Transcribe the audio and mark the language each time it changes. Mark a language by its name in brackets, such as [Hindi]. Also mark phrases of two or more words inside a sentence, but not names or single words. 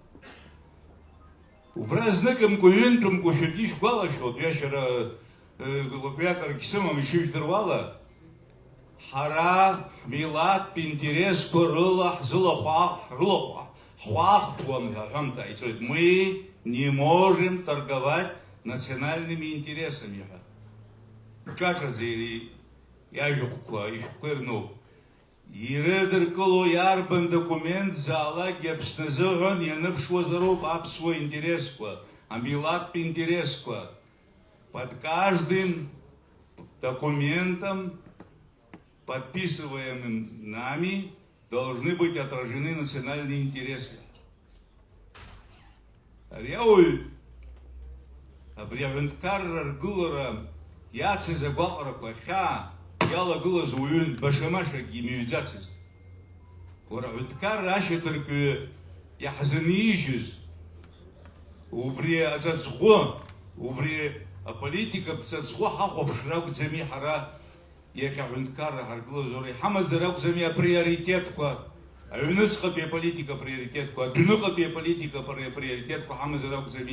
[Abkhazian] Убра зныкымкәа, ҩынтәымкәа шәаргьы ишәгәалашәоит, ҩашьара лакҩакарагьы сымам ишыжәдыруа ала. Ҳара ҳмилаҭтә интересқәа рыла ҳхәаахәҭуам ҳәа аҳәамҭа ицоит. [Russian] Мы не можем торговать национальными интересами ҳәа. [Abkhazian] Ҿаҿаӡа иажәахәқәа, ишәҟәқәа ирнуп. Ирыдыркыло иарбан документ заалакгьы Аԥсны азыҳәан ианыԥшуазароуп аԥсуа интересқәа, амилаҭтә интересқәа. [Russian] Под каждым документом, подписываемым нами, должны быть отражены национальные интересы. [Abkhazian] Ариауаҩ абри аҳәынҭқарра аргылара иацыз агәаҟрақәа хьаа иалагылаз уаҩын башамашакгьы имыҩӡацызт. Уара аҳәынҭқарра ашьаҭаркҩы иаҳзынижьыз убри аҵаҵӷәы, убри аполитика бцаҵӷәы ҳахәаԥшра акәӡами ҳара иахьа аҳәынҭқарра ҳаргылазар, иҳамазар акәӡами априоритетқәа, аҩныҵҟатәи аполитика априоритетқәа, адәныҟатәи аполитика априоритетқәа ҳамазар акәӡами.